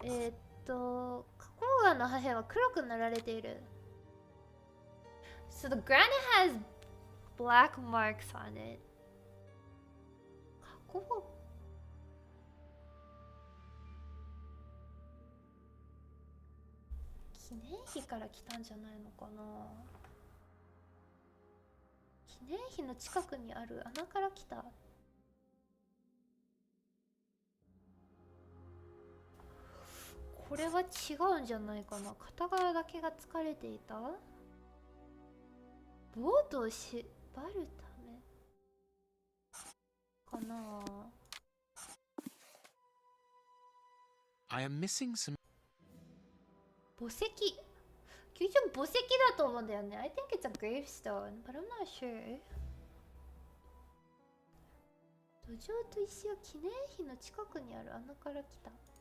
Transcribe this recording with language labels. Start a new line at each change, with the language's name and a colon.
Japanese: 花崗岩の破片は黒く塗られている。
English: So the granite has black marks on it.
Japanese: 記念碑から来たんじゃないのかな。記念碑の近くにある穴から来た。これは違うんじゃないかな。片側だけが疲れていた。ボートを縛るためかな。
English: I am missing some.
Japanese: 墓石。球場墓石だと思うんだよね。
English: I think it's a gravestone, but I'm not sure.
Japanese: 土壌と石は記念碑の近くにある穴から来た。